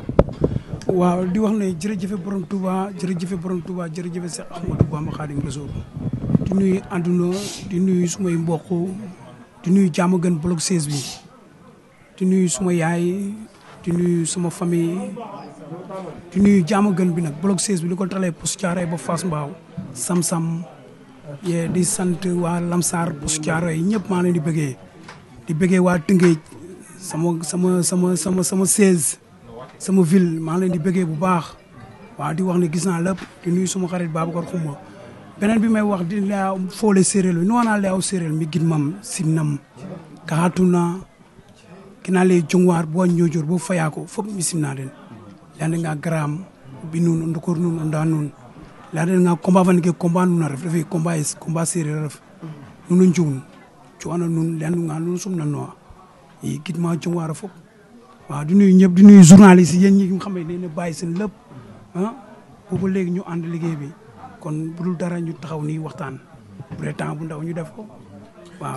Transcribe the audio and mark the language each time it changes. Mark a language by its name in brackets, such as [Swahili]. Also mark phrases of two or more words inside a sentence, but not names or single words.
[Wolof] waaw di wax ne jërëjëfe borom Touba jërëjëfe borom Touba jërëjëfe Cheikh Ahmadou Bamba Khadim Rassoul di nuyu àdduna di nuyu sumay mbokk di nuyu jàmm gën bloc 16 bi di nuyu suma yaay di nuyu suma famille di nuyu jàmm gën bi nag bloc 16 bi li ko talee Poste Thiaroye ba Fass Mbao Sam-Sam yee di sant waa Lamsar Poste Thiaroye yi ñëpp maa leen di bëggee waa Tëngéej sama 16 sama ville maa leen di bëggee bu baax waaw di wax ne gis naa lépp di nuyu suma xarit Babacar Xuma beneen bi may wax di laa foole séeréer nu [Serer] wana lay aw séeréer mi gid mam simnam kaxatuna kina le jongwar bo ñojor bo fayako fop mi simna den lande nga gram bi nun ndukor nun nda nun lande nga combat van ke combat nun ref refi combat séeréer ref nun njum cuana nun lande nga nun sumna no yi gid ma jongwar fop [Wolof] waaw di nuyu ñëpp di nuyu journaliste yi yéen ñi nga xam ne dañu bàyyi seen lépp ah boobu léegi ñu ànd liggéey bi kon bu dul dara ñu taxaw nii waxtaan bu dee temps bu ndaw ñu def ko waaw.